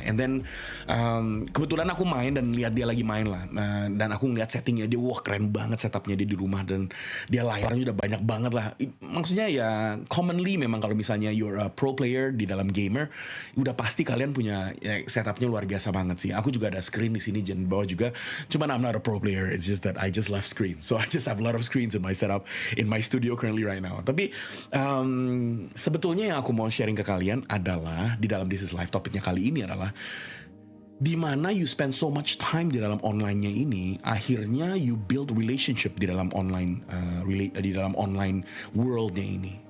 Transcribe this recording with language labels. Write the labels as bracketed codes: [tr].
[id] And then kebetulan aku main dan lihat dia lagi main lah, dan aku ngeliat settingnya dia, wah keren banget setupnya dia di rumah, dan dia layarnya udah banyak banget lah. Maksudnya ya commonly memang kalau misalnya [en] you're a pro player [id] di dalam gamer, udah pasti kalian punya setupnya luar biasa banget sih. Aku juga ada screen di sini dan bawah juga. [en] Cuman I'm not a pro player. It's just that I just love screens. So I just have a lot of screens in my setup in my studio currently right now. [id] Tapi sebetulnya yang aku mau sharing ke kalian adalah di dalam This is Life, topiknya kali ini adalah di mana [en] you spend so much time [id] di dalam online-nya ini, akhirnya [en] you build relationship [id] di dalam online di dalam online world-nya ini.